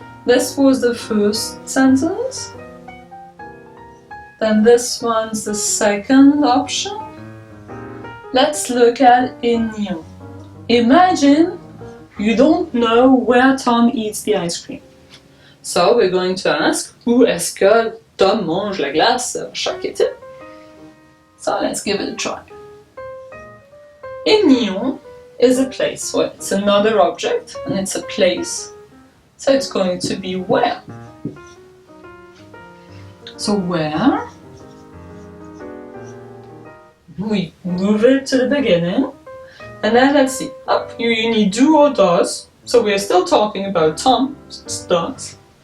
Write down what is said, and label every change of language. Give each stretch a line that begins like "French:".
English: This was the first sentence. Then this one's the second option. Let's look at Nyon. Imagine you don't know where Tom eats the ice cream. So we're going to ask,
French: où est-ce que Tom mange la glace chaque été?
English: So let's give it a try. Nyon is a place, so it's another object, and it's a place. So it's going to be where. So where? We move it to the beginning. And then let's see, up here you need do or does, so we're still talking about Tom, it's does.